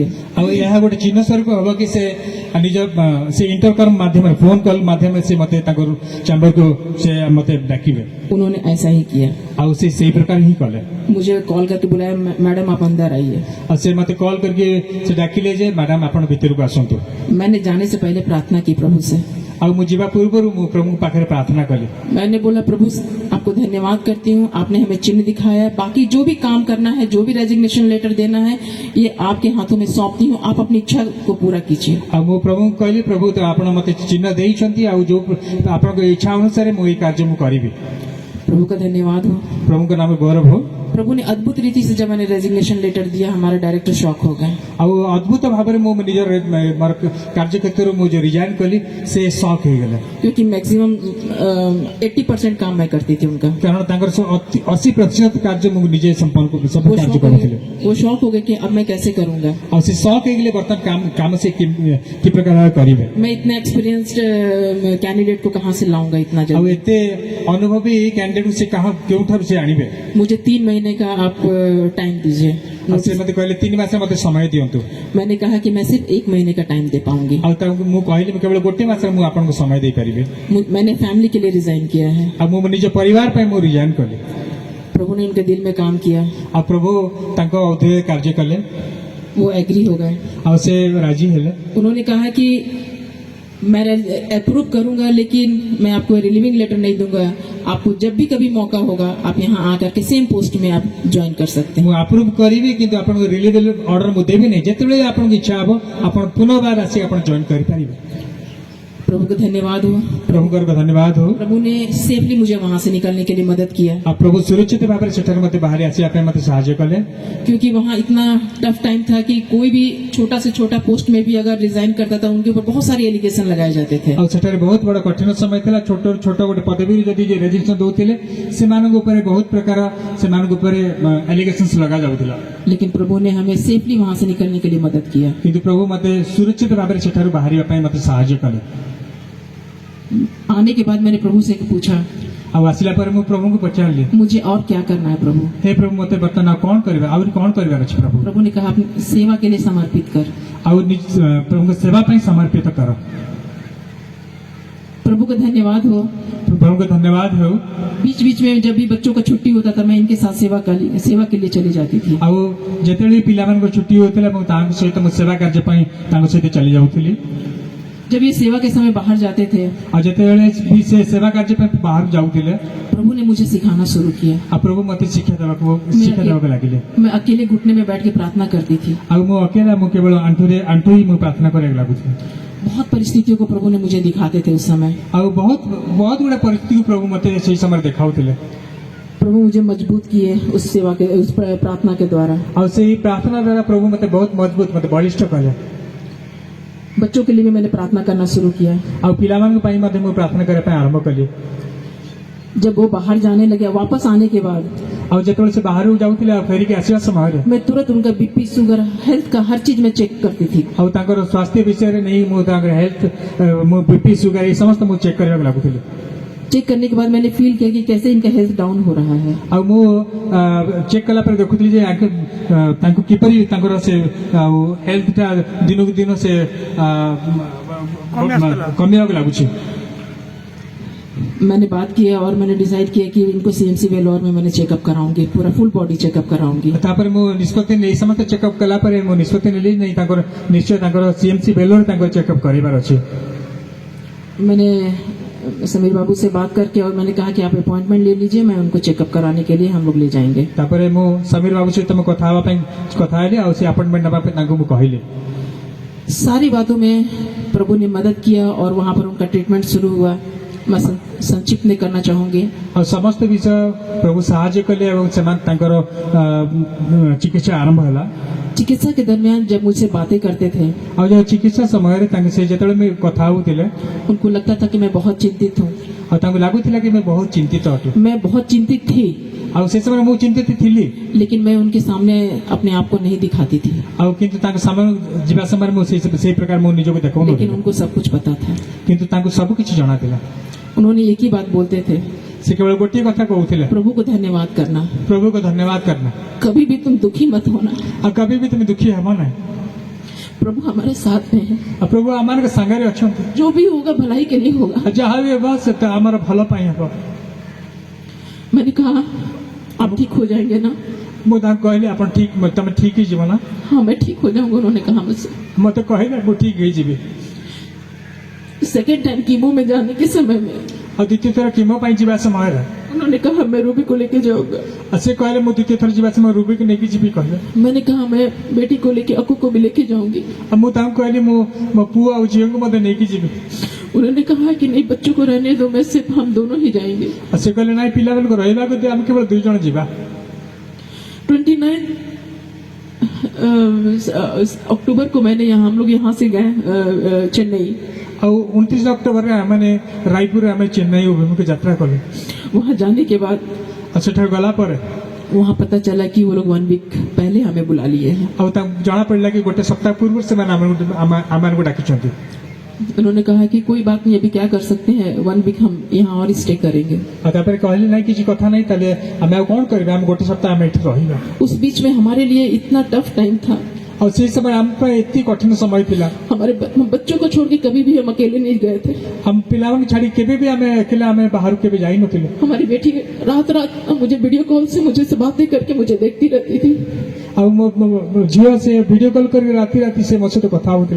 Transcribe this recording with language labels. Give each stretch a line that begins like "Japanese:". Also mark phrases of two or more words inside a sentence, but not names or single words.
Odia: ଆଉ ଏହା ଗୋଟେ ଚିହ୍ନ ସ୍ୱରୂପ ହବ କି ସେ ନିଜ ସେ ଇଣ୍ଟରକମ୍ ମାଧ୍ୟମରେ
English: phone call
Odia: ମାଧ୍ୟମରେ ସେ ମତେ ତାଙ୍କ ଚାମ୍ବରକୁ ସେ ମତେ ଡାକିବେ।
Hindi: उन्होंने ऐसा ही किया,
Odia: ଆଉ ସେ ସେଇ ପ୍ରକାର ହିଁ କଲେ।
Hindi: मुझे कॉल करके बुलाया, मैडम आप अंदर आइए।
Odia: ଆଉ ସେ ମତେ କଲ୍ କରିକି ସେ ଡାକିଲେ ଯେ ମ୍ୟାଡାମ ଆପଣ ଭିତରକୁ ଆସନ୍ତୁ।
Hindi: मैंने जाने से पहले प्रार्थना की प्रभु से।
Odia: ଆଉ ମୁଁ ଯିବା ପୂର୍ବରୁ ମୁଁ ପ୍ରଭୁଙ୍କ ପାଖରେ ପ୍ରାର୍ଥନା କଲି।
Hindi: मैंने बोला प्रभु आपको धन्यवाद करती हूँ, आपने हमें चिन्ह दिखाया है, बाकी जो भी काम करना है, जो भी
English: resignation letter
Hindi: देना है, ये आपके हाथों में सौंपती हूँ, आप अपनी इच्छा को पूरा कीजिए।
Odia: ଆଉ ମୁଁ ପ୍ରଭୁଙ୍କୁ କହିଲି ପ୍ରଭୁ ତ ଆପଣ ମତେ ଚିହ୍ନ ଦେଇଛନ୍ତି, ଆଉ ଯୋଉ ଆପଣଙ୍କ ଇଚ୍ଛା ଅନୁସାରେ ମୁଁ ଏଇ କାର୍ଯ୍ୟ ମୁଁ କରିବି।
Hindi: प्रभु का धन्यवाद हो।
Odia: ପ୍ରଭୁଙ୍କ ନାମ ଗୌରବ ହଉ।
Hindi: प्रभु ने अद्भुत रीति से जब मैंने
English: resignation letter
Hindi: दिया हमारे डायरेक्टर शॉक हो गए
Odia: ଆଉ ଅଦ୍ଭୁତ ଭାବରେ ମୁଁ ନିଜର ମୋର କାର୍ଯ୍ୟକ୍ଷେତ୍ରରୁ ମୁଁ ଯୋଉ ରିଜାଇନ୍ କଲି ସେ ସକ୍ ହେଇଗଲା
Hindi: क्योंकि मैक्सिमम 80% काम मैं करती थी उनका
Odia: କାରଣ ତାଙ୍କର 80% କାର୍ଯ୍ୟ ମୁଁ ନିଜେ ସମ୍ପନ୍ନ ସବୁ କାର୍ଯ୍ୟ କରୁଥିଲି
Hindi: वो शौक हो गए कि अब मैं कैसे करूंगा
Odia: ଆଉ ସେ ସକ୍ ହେଇଗଲେ ବର୍ତ୍ତମାନ କାମ ସେ କି ପ୍ରକାର କରିବେ
Hindi: मैं इतना
English: experienced candidate
Hindi: को कहाँ से लाऊंगा इतना
Odia: ଆଉ
Hindi: जल्दी
Odia: ଏତେ ଅନୁଭବୀ କ୍ୟାଣ୍ଡିଡେଟ୍ ସେ କେଉଁଠାରୁ ସେ ଆଣିବେ
Hindi: मुझे 3 महीने का आप टाइम दीजिए
Odia: ଆଉ ସେ ମତେ କହିଲେ 3 ମାସ ମତେ ସମୟ ଦିଅନ୍ତୁ
Hindi: मैंने कहा कि मैं सिर्फ 1 महीने का टाइम दे पाऊंगी
Odia: ଆଉ ତାଙ୍କୁ ମୁଁ କହିଲି ମୁଁ କେବଳ ଗୋଟେ ମାସରେ ମୁଁ ଆପଣଙ୍କୁ ସମୟ ଦେଇପାରିବି
Hindi: मैंने फैमिली के लिए रिजाइन किया है
Odia: ଆଉ ମୁଁ ମୋ ନିଜ ପରିବାର ପାଇଁ ମୁଁ ରିଜାଇନ୍ କଲି
Hindi: प्रभु ने उनके दिल में काम किया
Odia: ଆଉ ପ୍ରଭୁ ତାଙ୍କ ଅଧୀନରେ କାର୍ଯ୍ୟ କଲେ
Hindi: वो एग्री हो गए
Odia: ଆଉ ସେ ରାଜି ହେଲେ
Hindi: उन्होंने कहा कि मैं अप्रूव करूंगा लेकिन मैं आपको
English: relieving letter
Hindi: नहीं दूंगा आपको जब भी कभी मौका होगा आप यहाँ आकर के
English: same post
Hindi: में आप ज्वाइन कर सकते हैं
Odia: ମୁଁ ଆପ୍ରୁଭ୍ କରିବି କିନ୍ତୁ ଆପଣଙ୍କୁ
English: relieve order
Odia: ମୁଁ ଦେବି ନାହିଁ ଯେତେବେଳେ ଆପଣଙ୍କୁ ଇଚ୍ଛା ହବ ଆପଣ ପୁନର୍ବାର ଆସି ଆପଣ ଜଏନ୍ କରିପାରିବେ
Hindi: प्रभु को धन्यवाद हो
Odia: ପ୍ରଭୁଙ୍କର ଧନ୍ୟବାଦ ହଉ
Hindi: प्रभु ने सेफली मुझे वहां से निकलने के लिए मदद किया
Odia: ଆଉ ପ୍ରଭୁ ସୁରକ୍ଷିତ ଭାବରେ ସେଠାରୁ ମୋତେ ବାହାରି ଆସିବା ପାଇଁ ମୋତେ ସାହାଯ୍ୟ କଲେ
Hindi: क्योंकि वहाँ इतना
English: tough time
Hindi: था कि कोई भी छोटा से छोटा पोस्ट में भी अगर रिजाइन करता था उनके ऊपर बहुत सारे एलिगेशन लगाए जाते थे
Odia: ଆଉ ସେଠାରେ ବହୁତ ବଡ଼ କଠିନ ସମୟ ଥିଲା ଛୋଟରୁ ଛୋଟ ଗୋଟେ ପଦବୀରୁ ଯଦି ରେଜିଷ୍ଟ୍ରେସନ ଦଉଥିଲେ ସେମାନଙ୍କ ଉପରେ ବହୁତ ପ୍ରକାର ସେମାନଙ୍କ ଉପରେ ଆଲିଗେସନ୍ସ ଲଗାଯାଉଥିଲା
Hindi: लेकिन प्रभु ने हमें सेफली वहां से निकलने के लिए मदद किया
Odia: କିନ୍ତୁ ପ୍ରଭୁ ମୋତେ ସୁରକ୍ଷିତ ଭାବରେ ସେଠାରୁ ବାହାରିବା ପାଇଁ ମୋତେ ସାହାଯ୍ୟ କଲେ
Hindi: आने के बाद मैंने प्रभु से पूछा
Odia: ଆଉ ଆସିଲା ପରେ ମୁଁ ପ୍ରଭୁଙ୍କୁ ପଚାରିଲି
Hindi: मुझे और क्या करना है प्रभु
Odia: ହେ ପ୍ରଭୁ ମୋତେ ବର୍ତ୍ତମାନ ଆଉ କ'ଣ କରିବା ଆହୁରି କ'ଣ କରିବାର ଅଛି ପ୍ରଭୁ
Hindi: प्रभु ने कहा अपनी सेवा के लिए समर्पित कर
Odia: ଆଉ ପ୍ରଭୁଙ୍କ ସେବା ପାଇଁ ସମର୍ପିତ କର
Hindi: प्रभु का धन्यवाद हो
Odia: ପ୍ରଭୁଙ୍କ ଧନ୍ୟବାଦ ହେଉ
Hindi: बीच बीच में जब भी बच्चों का छुट्टी होता था मैं इनके साथ सेवा के लिए चली जाती थी
Odia: ଆଉ ଯେତେବେଳେ ପିଲାମାନଙ୍କ ଛୁଟି ହେଉଥିଲା ମୁଁ ତାଙ୍କ ସହିତ ମୁଁ ସେବା କାର୍ଯ୍ୟ ପାଇଁ ତାଙ୍କ ସହିତ ଚାଲି ଯାଉଥିଲି
Hindi: जब ये सेवा के समय बाहर जाते थे
Odia: ଆଉ ଯେତେବେଳେ ବି ସେ ସେବା କାର୍ଯ୍ୟ ପାଇଁ ବାହାରୁ ଯାଉଥିଲେ
Hindi: प्रभु ने मुझे सिखाना शुरू किया
Odia: ଆଉ ପ୍ରଭୁ ମୋତେ ଶିକ୍ଷା ଦେବାକୁ ଲାଗିଲେ
Hindi: मैं अकेले घुटने में बैठ के प्रार्थना करती थी
Odia: ଆଉ ମୁଁ ଅକେଲା ମୁଁ କେବଳ ଆଣ୍ଠୁ ହିଁ ମୁଁ ପ୍ରାର୍ଥନା କରିବାକୁ ଲାଗୁଥିଲି
Hindi: बहुत परिस्थितियों को प्रभु ने मुझे दिखाते थे उस समय
Odia: ଆଉ ବହୁତ ଗୁଡ଼ା ପରିସ୍ଥିତିକୁ ପ୍ରଭୁ ମୋତେ ସେଇ ସମୟରେ ଦେଖାଉଥିଲେ
Hindi: प्रभु मुझे मजबूत किए उस सेवा के उस प्रार्थना के द्वारा
Odia: ଆଉ ସେଇ ପ୍ରାର୍ଥନା ଦ୍ୱାରା ପ୍ରଭୁ ମୋତେ ବହୁତ ମଜବୁତ ମୋତେ ବଳିଷ୍ଠ କଲେ
Hindi: बच्चों के लिए भी मैंने प्रार्थना करना शुरू किया
Odia: ଆଉ ପିଲାମାନଙ୍କ ପାଇଁ ମଧ୍ୟ ମୁଁ ପ୍ରାର୍ଥନା କରିବା ପାଇଁ ଆରମ୍ଭ କଲି
Hindi: जब वो बाहर जाने लगे वापस आने के बाद
Odia: ଆଉ ଯେତେବେଳେ ସେ ବାହାରକୁ ଯାଉଥିଲେ ଆଉ ଫେରିକି ଆସିବା ସମୟରେ
Hindi: मैं तुरंत उनका
English: BP sugar health
Hindi: का हर चीज में चेक करती थी
Odia: ଆଉ ତାଙ୍କର ସ୍ୱାସ୍ଥ୍ୟ ବିଷୟରେ ନେଇ ମୁଁ ତାଙ୍କର ହେଲ୍ଥ ମୁଁ
English: BP sugar
Odia: ଏ ସମସ୍ତ ମୁଁ ଚେକ୍ କରିବାକୁ ଲାଗୁଥିଲି
Hindi: चेक करने के बाद मैंने फील किया कि कैसे इनका
English: health down
Hindi: हो रहा है
Odia: ଆଉ ମୁଁ ଚେକ୍ କଲା ପରେ ଦେଖୁଥିଲି ଯେ ତାଙ୍କୁ କିପରି ତାଙ୍କର ସେ ଆଉ ହେଲ୍ଥଟା ଦିନକୁ ଦିନ ସେ କମିବାକୁ ଲାଗୁଛି
Hindi: मैंने बात किया और मैंने डिसाइड किया कि इनको सीएमसी वेलोर में मैंने चेकअप कराऊंगी पूरा
English: full body checkup
Hindi: कराऊंगी
Odia: ତାପରେ ମୁଁ ନିଷ୍ପତ୍ତି ନେଇ ସମସ୍ତେ ଚେକଅପ୍ କଲା ପରେ ମୁଁ ନିଷ୍ପତ୍ତି ନେଲି ନାହିଁ ତାଙ୍କର ନିଶ୍ଚୟ ତାଙ୍କର ସିଏମସି ବେଲୋର ତାଙ୍କର ଚେକଅପ୍ କରିବାର ଅଛି
Hindi: मैंने समीर बाबू से बात करके और मैंने कहा कि आप अपॉइंटमेंट ले लीजिए मैं उनको चेकअप कराने के लिए हम लोग ले जाएंगे
Odia: ତାପରେ ମୁଁ ସମୀର ବାବୁ ସହିତ ମୁଁ କଥା ହେବା ପାଇଁ କଥା ହେଲି ଆଉ ସେ ଆପଏଣ୍ଟମେଣ୍ଟ ନେବା ପାଇଁ ତାଙ୍କୁ ମୁଁ କହିଲି
Hindi: सारी बातों में प्रभु ने मदद किया और वहां पर उनका ट्रीटमेंट शुरू हुआ मैं संक्षिप्त में करना चाहूंगी
Odia: ଆଉ ସମସ୍ତ ବିଷୟ ପ୍ରଭୁ ସାହାଯ୍ୟ କଲେ ଏବଂ ସେମାନେ ତାଙ୍କର ଚିକିତ୍ସା ଆରମ୍ଭ ହେଲା
Hindi: चिकित्सा के दरमियान जब मुझसे बातें करते थे
Odia: ଆଉ ଯେଉଁ ଚିକିତ୍ସା ସମୟରେ ତାଙ୍କେ ସେ ଯେତେବେଳେ କଥା ହେଉଥିଲେ
Hindi: उनको लगता था कि मैं बहुत चिंतित हूँ
Odia: ଆଉ ତାଙ୍କୁ ଲାଗୁଥିଲା କି ମୁଁ ବହୁତ ଚିନ୍ତିତ ଅଟେ
Hindi: मैं बहुत चिंतित थी
Odia: ଆଉ ସେ ସମୟରେ ମୁଁ ଚିନ୍ତିତ ଥିଲି
Hindi: लेकिन मैं उनके सामने अपने आप को नहीं दिखाती थी
Odia: ଆଉ କିନ୍ତୁ ତାଙ୍କ ସମୟ ଯିବା ସମୟରେ ମୁଁ ସେଇ ପ୍ରକାର ମୁଁ ନିଜକୁ
Hindi: लेकिन
Odia: ଦେଖାଉନଥିଲି
Hindi: उनको सब कुछ पता था
Odia: କିନ୍ତୁ ତାଙ୍କୁ ସବୁ କିଛି ଜଣାଥିଲା
Hindi: उन्होंने एक ही बात बोलते थे
Odia: ସେ କେବଳ ଗୋଟିଏ କଥା କହୁଥିଲେ
Hindi: प्रभु को धन्यवाद करना
Odia: ପ୍ରଭୁକୁ ଧନ୍ୟବାଦ करना
Hindi: कभी भी तुम दुखी मत होना
Odia: ଆଉ କେବେ ବି ତୁମେ ଦୁଃଖୀ ହେବ ନାହିଁ
Hindi: प्रभु हमारे साथ में है
Odia: ଆଉ ପ୍ରଭୁ ଆମମାନଙ୍କ ସାଙ୍ଗରେ ଅଛନ୍ତି
Hindi: जो भी होगा भलाई के लिए होगा
Odia: ଆଉ ଯାହା ବି ହେବ ସେଟା ଆମର ଭଲ ପାଇଁ ହେବ
Hindi: मैंने कहा आप ठीक हो जाएंगे ना
Odia: ମୁଁ ତାଙ୍କୁ କହିଲି ଆପଣ ଠିକ ତମେ ଠିକ ହେଇଯିବ ନା
Hindi: हाँ मैं ठीक हो जाऊंगा उन्होंने कहा मुझसे
Odia: ମତେ କହିଲେ ମୁଁ ଠିକ ହେଇଯିବି
English: second time
Hindi: कीमो में जाने के समय में
Odia: ଆଉ ଦ୍ୱିତୀୟ ଥର କିମୋ ପାଇଁ ଯିବା ସମୟରେ
Hindi: उन्होंने कहा मैं रूबी को लेके जाऊंगा
Odia: ଆଉ ସେ କହିଲେ ମୁଁ ଦ୍ୱିତୀୟ ଥର ଯିବା ସମୟ ରୁବିକୁ ନେଇକି ଯିବି କହିଲେ
Hindi: मैंने कहा मैं बेटी को लेके अक्कू को भी लेके जाऊंगी
Odia: ଆଉ ମୁଁ ତାଙ୍କୁ କହିଲି ମୁଁ ମୋ ପୁଅ ଆଉ ଝିଅଙ୍କୁ ମଧ୍ୟ ନେଇକି ଯିବି
Hindi: उन्होंने कहा कि नहीं बच्चों को रहने दो मैं सिर्फ हम दोनों ही जाएंगे
Odia: ଆଉ ସେ କହିଲେ ନାଇଁ ପିଲାମାନଙ୍କୁ ରହିବାକୁ ଦିଅ ଆମେ କେବଳ 2 ଜଣ ଯିବା
Hindi: अक्टूबर को मैंने यहाँ हम लोग यहाँ से गए चेन्नई।
Odia: ଆଉ 29 ଅକ୍ଟୋବରରେ ଆମେ ରାୟପୁର ଆମେ ଚେନ୍ନାଇ ଅଭିମୁଖେ ଯାତ୍ରା କଲୁ।
Hindi: वहाँ जाने के बाद
Odia: ଆଉ ସେଠାକୁ ଗଲା ପରେ
Hindi: वहाँ पता चला कि वो लोग 1 वीक पहले हमें बुला लिए हैं।
Odia: ଆଉ ତାଙ୍କୁ ଜଣା ପଡ଼ିଲା କି ଗୋଟେ ସପ୍ତାହ ପୂର୍ବରୁ ସେମାନେ ଆମମାନଙ୍କୁ ଡାକିଛନ୍ତି।
Hindi: उन्होंने कहा कि कोई बात नहीं, अभी क्या कर सकते हैं, 1 वीक हम यहाँ और स्टे करेंगे।
Odia: ଆଉ ତାପରେ କହିଲେ ନାହିଁ କିଛି କଥା ନାହିଁ, ତାହେଲେ ଆମେ ଆଉ କ'ଣ କରିବା, ଆମେ ଗୋଟେ ସପ୍ତାହ ଆମେ ଏଠି ରହିବା।
Hindi: उस बीच में हमारे लिए इतना
English: tough time
Hindi: था।
Odia: ଆଉ ସେଇ ସମୟ ଆମ ପାଇଁ ଏତେ କଠିନ ସମୟ ଥିଲା।
Hindi: हमारे बच्चों को छोड़ के कभी भी हम अकेले नहीं गए थे।
Odia: ଆମ ପିଲାମାନଙ୍କୁ ଛାଡ଼ି କେବେ ବି ଆମେ ଏକଲା ଆମେ ବାହାରକୁ କେବେ ଯାଇନଥିଲୁ।
Hindi: हमारी बेटी रात रात मुझे
English: video call
Hindi: से मुझे से बातें करके मुझे देखती रहती थी।
Odia: ଆଉ ମୋ ଝିଅ ସେ
English: video call
Odia: କରିକି ରାତି ରାତି ସେ ମୋ ସହିତ କଥା ହଉଥିଲା।